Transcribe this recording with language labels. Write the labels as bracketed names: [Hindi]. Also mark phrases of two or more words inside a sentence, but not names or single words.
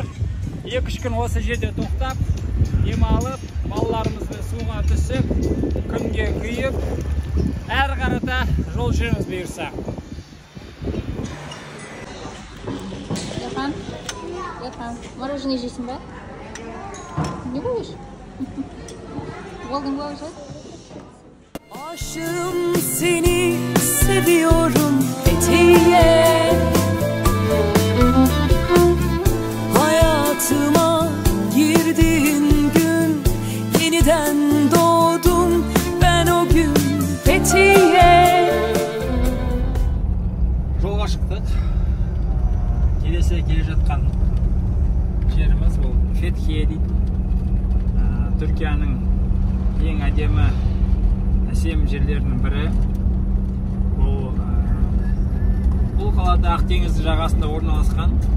[Kazakh] 2-3 күн осы жерде тоқтап, демалып, балаларымызды суға түсіп, күнге күйіп, әрі қарата жол жүреміз бұйырса. Яхан, мороженое жейсің ба? [Russian] Не будешь? [Kazakh] Болдың ба [Russian] уже? [Turkish] Aşığım seni seviyorum Fethiye. Hayatıma girdiğin gün yeniden doğdum ben o gün Fethiye. [Kazakh] Жолға шықтық. Келе жатқан жеріміз бұл Фетхие дейді. Түркияның ең әдемі әсем жерлерінің бірі. Бұл қалада Ақтеңіз жағасында орналасқан.